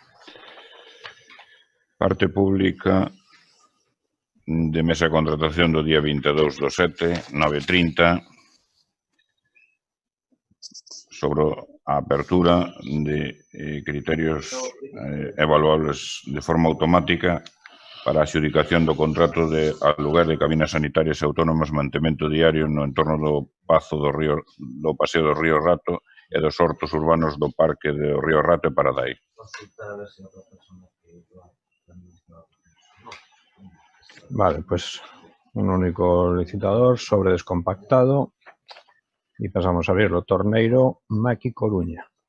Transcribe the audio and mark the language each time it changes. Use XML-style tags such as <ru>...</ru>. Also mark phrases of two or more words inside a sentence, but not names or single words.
<gl>Parte pública de mesa de contratación do día 22/7, 9:30, sobre a apertura de criterios evaluables de forma automática para a adxudicación do contrato de aluguer de cabinas sanitarias autónomas, mantemento diario no entorno do Pazo do Paseo do Río Rato e dos hortos urbanos do Parque do Río Rato e Paradai.</gl> <es>Vale, pues un único licitador sobre descompactado y pasamos a abrirlo. Torneiro Maqui Coruña.</es>